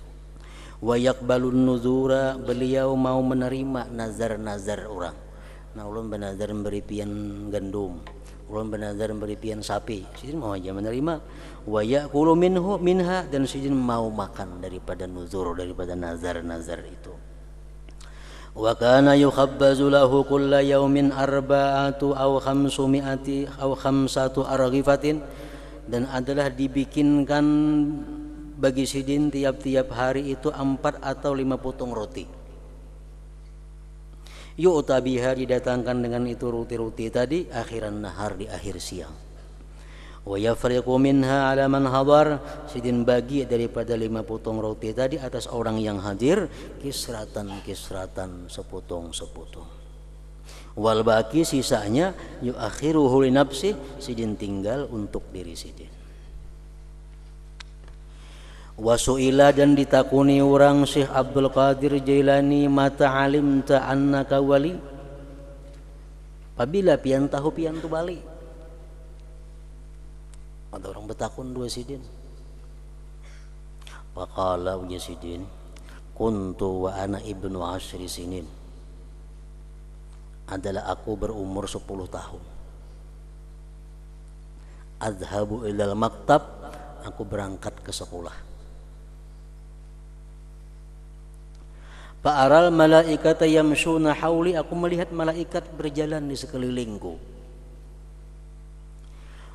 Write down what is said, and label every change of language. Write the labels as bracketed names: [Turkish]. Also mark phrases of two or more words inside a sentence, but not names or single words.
[Arabic] ويقبل النذور, [Banjar] beliau mau menerima nazar-nazar orang. Nah, ulun benazar memberi pian gandum, ulun benazar memberi pian sapi, sidin mau aja menerima. [Arabic] ويأكل منها, [Banjar] dan sidin mau makan daripada nuzur, daripada nazar-nazar itu. [Arabic] وكان يخبز له كل يوم 4 أو 500 أو 5 أرغفة, [Banjar] dan adalah dibikinkan bagi sidin tiap-tiap hari itu 4 atau 5 potong roti. [Arabic] يؤتى بها, [Banjar] didatangkan dengan itu roti-roti tadi, [Arabic] آخر النهار, [Banjar] di akhir siang. [Arabic] ويفرق منها على من حضر, [Banjar] sidin bagi daripada 5 potong roti tadi atas orang yang hadir, kisratan, sepotong. [Arabic] والباقي, [Banjar] sisanya [Arabic] يؤخره لنفسه, [Banjar] sidin tinggal untuk diri sidin. Wasu'ila, dan ditakuni orang Syekh Abdul Qadir Jailani, [Arabic] متى علمت أنك ولي, [Banjar] apabila pian tahu pian tu bali. Ada orang bertakun dua sidin. Faqala uja sidin, [Arabic] كنت وأنا ابن 10 سنين, [Banjar] adalah aku berumur 10 tahun. [Arabic] أذهب إلى المكتب, [Banjar] aku berangkat ke sekolah. [Arabic] فأرى الملائكة يمشون حولي, [Banjar] aku melihat malaikat berjalan di sekelilingku.